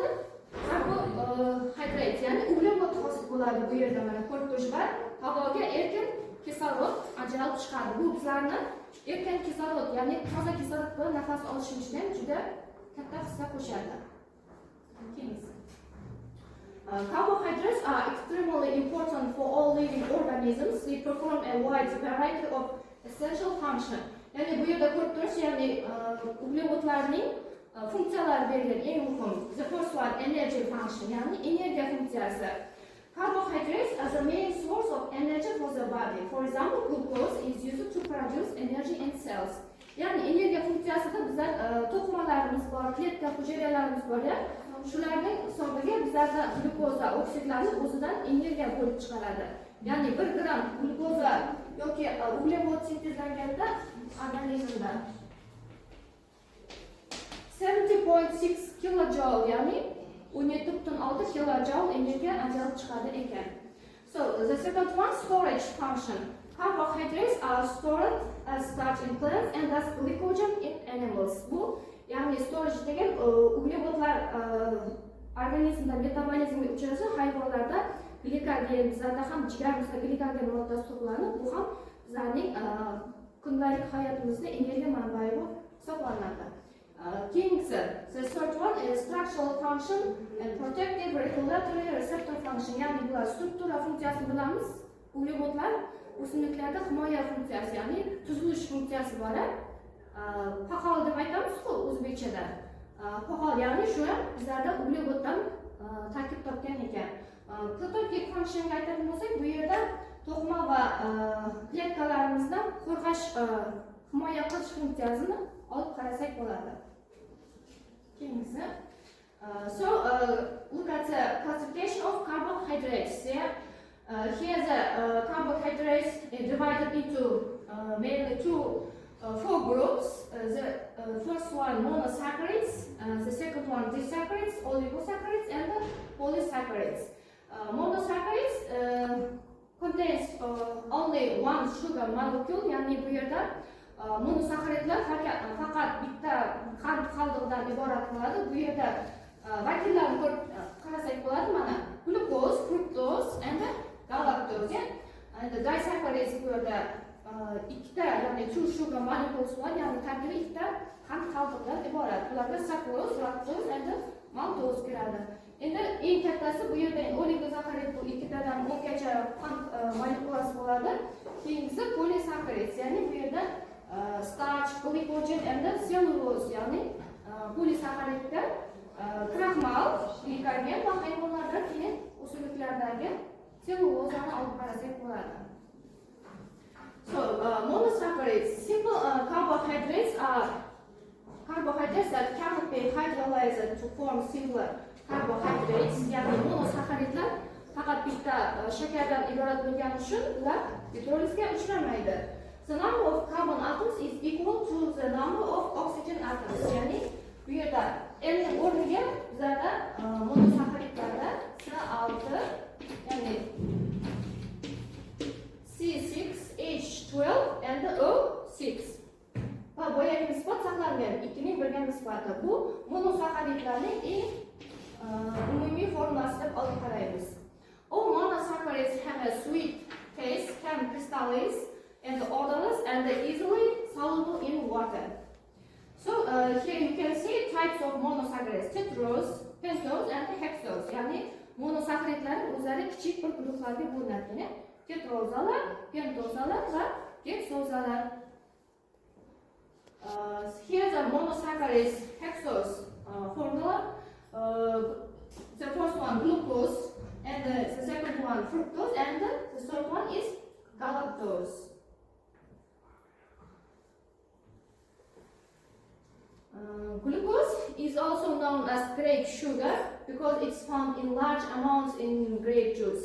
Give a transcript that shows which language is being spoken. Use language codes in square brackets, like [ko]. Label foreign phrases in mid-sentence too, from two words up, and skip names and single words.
[uz] Carbohydrate, ya'ni uglevod hosil bo'ladi. Bu yerda mana ko'rib turibsizlar, havoga erkin kislorod ajralib chiqadi. Bu bizlarni erkin kislorod, ya'ni toza kislorod bilan nafas olishimizga juda katta hissa qo'shadi. [en] Carbohydrates are extremely important for all living organisms. They perform a wide variety of essential functions. [uz] Yani bu yerda ko'rib turibsiz, ya'ni uglevodlarning funksiyalar berilgan eng muhim. [en] The first one, energy function, [uz] ya'ni energiya funksiyasi. [en] carbohydrates as a main source of energy for the body. For example, glucose is used to produce energy in cells. [uz] Yani energiya funksiyasida bizlar to'qimalarimiz bor, kletka hujayralarimiz bor ya. Shularning hisobiga bizlarda glukoza oksidlarni o'zidan energiya bo'lib chiqaradi. Ya'ni 1 gram glukoza yoki uglevod sintezlanganda organizmda 70.6 kilojoule, ya'ni 17.6 kilojoule energiya ajralib chiqadi ekan. [en] So the second one, storage function. Carbohydrates are stored as starch in plants and as glycogen in animals. [uz] Bu ya'ni storage degan uglevodlar organizmda metabolizmga uchrasa, hayvonlarda glikogen, bizlarda ham jigarimizda glikogen moddasi to'planib, bu ham bizlarning kundalik hayotimizda energiya manbai bo'lib hisoblanadi. Keyingisi, [en] the third one is structural function and protective regulatory receptor function. [uz] Ya'ni bular struktura funksiyasini bilamiz. Uglevodlar o'simliklarda himoya funksiyasi, ya'ni tuzilish funksiyasi bor. Poxol deb aytamiz-ku o'zbekchada. Poxol ya'ni shu bizlarda uglevoddan tarkib topgan ekan. [en] Protective function [uz] aytadigan bo'lsak, bu yerda to'qima va kletkalarimizdan qo'rg'ash, himoya qilish funksiyasini olib qarasak bo'ladi. Keyingisi, [en] look at the classification of carbohydrates. Here the carbohydrates are divided into mainly four groups. The first one monosaccharides, the second one disaccharides, oligosaccharides, and the polysaccharides. Monosaccharides contains only one sugar molecule, [uz] ya'ni bu yerda monosaccharidlar faqat bitta qand qaldig'idan iborat bo'ladi. Bu yerda vakillarni ko'rib qarasak bo'ladi. [en] Mana glucose, fructose and galactose. And the disaccharides [uz] bu yerda ikkita, ya'ni [en] two sugar molecules [uz] bor, ya'ni tarkibi ikkita qand qaldig'idan iborat. Bularga [en] sucrose, lactose and maltose [uz] kiradi. Endi eng kattasi bu yerda oligosaccharid, bu ikkitadan 10 gacha qand molekulasi bo'ladi. Keyingisi polysaccharides, ya'ni bu yerda [en] starch, glycogen and cellulose, [uz] ya'ni polysaccharidda kraxmal, glikogen va hayvonlarda keyin o'simliklardagi cellulozani olib qarasak bo'ladi. [en] So monosaccharides, simple carbohydrates are carbohydrates that cannot be hydrolyzed to form similar carbohydrates. [uz] Ya'ni monosaccharidlar faqat bitta shakardan iborat bo'lgani uchun ular gidrolizga uchramaydi. [en] The number of carbon atoms is equal to the number of oxygen atoms. [uz] Ya'ni bu yerda N o'rniga bizlarda monosaccharidlarda C6, ya'ni C6H12 and O6 va boyagi nisbat saqlangan 2ning 1ga nisbati. Bu monosaccharidlarning eng umumiy formulasi deb olib qaraymiz. [en] All monosaccharides have a sweet taste, can crystallize and odorless and easily soluble in water. So here you can see types of monosaccharides: tetrose, pentose and hexose. [uz] Ya'ni monosaccharidlar o'zlari kichik bir guruhlarga bo'linadi. Tetrozalar, pentozalar va hexozalar. [en] Here the monosaccharides hexose formula. The first one glucose, and the second one fructose, and the third one is galactose. Glucose is also known as grape sugar because it's found in large amounts in grape juice.